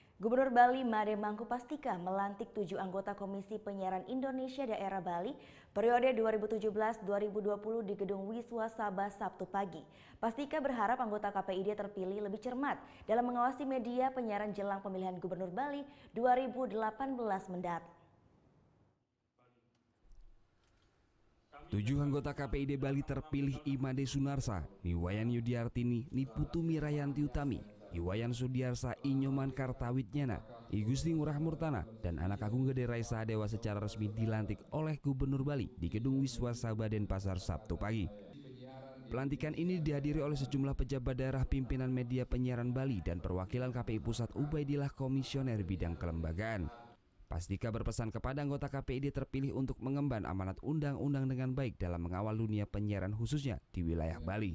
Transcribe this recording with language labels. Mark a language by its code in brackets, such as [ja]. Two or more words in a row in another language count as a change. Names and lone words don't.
[id] Gubernur Bali Made Mangkupastika melantik 7 anggota Komisi Penyiaran Indonesia Daerah Bali periode 2017-2020 di Gedung Wiswa Sabah Sabtu pagi. Pastika berharap anggota KPID terpilih lebih cermat dalam mengawasi media penyiaran jelang pemilihan Gubernur Bali 2018 mendatang. 7 anggota KPID Bali terpilih Imade Sunarsa, Niwayan Yudiartini, Niputumi Rayanti Utami, Iwayan Sudiarsa Inyoman Kartawitnyana, Igusti Ngurah Murtana, dan anak Agung Gede Raisa Dewa secara resmi dilantik oleh Gubernur Bali di Gedung Wiswa Sabah Denpasar Sabtu pagi. Pelantikan ini dihadiri oleh sejumlah pejabat daerah, pimpinan media penyiaran Bali, dan perwakilan KPI Pusat Ubaidillah Komisioner Bidang Kelembagaan. Pastika berpesan kepada anggota KPID terpilih untuk mengemban amanat undang-undang dengan baik dalam mengawal dunia penyiaran khususnya di wilayah Bali.